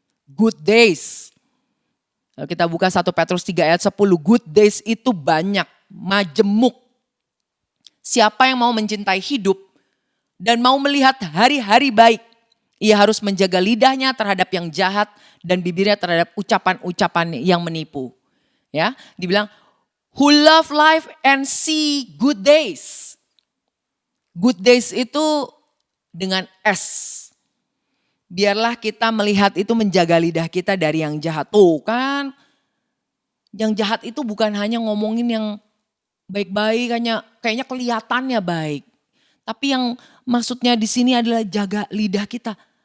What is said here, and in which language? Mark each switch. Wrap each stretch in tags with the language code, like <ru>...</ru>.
<id>Good days. Kalau kita buka 1 Petrus 3 ayat 10, good days itu banyak, majemuk. Siapa yang mau mencintai hidup dan mau melihat hari-hari baik, ia harus menjaga lidahnya terhadap yang jahat dan bibirnya terhadap ucapan-ucapan yang menipu. Ya, dibilang</id> <en>who love life and see good days.</en> <id>Good days itu dengan S. Biarlah kita melihat itu menjaga lidah kita dari yang jahat. Tuh kan, yang jahat itu bukan hanya ngomongin yang baik-baik, kayaknya kelihatannya baik. Tapi yang maksudnya di sini adalah jaga lidah kita.</id>